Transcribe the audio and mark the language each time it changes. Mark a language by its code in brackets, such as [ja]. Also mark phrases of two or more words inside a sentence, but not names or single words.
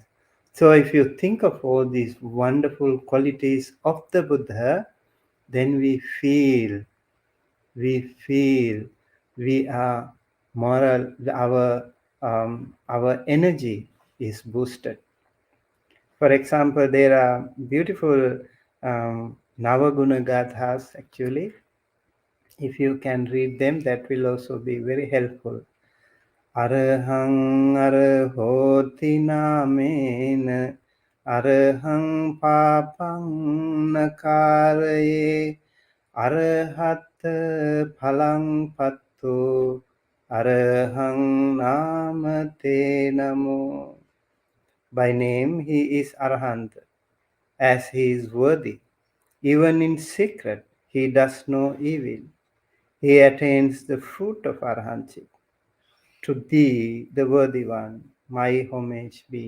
[en] So if you think of all these wonderful qualities of the Buddha, then we feel we are moral, our energy is boosted. For example, there are beautiful Navaguna Gathas actually. If you can read them, that will also be very helpful. [pi] Arahang arahoti namen arahang papang nakaraye arahat phalang patto arahang namate namo. [en] By name he is Arahant, as he is worthy. Even in secret he does no evil. He attains the fruit of Arahantship. To thee, the worthy one, my homage be.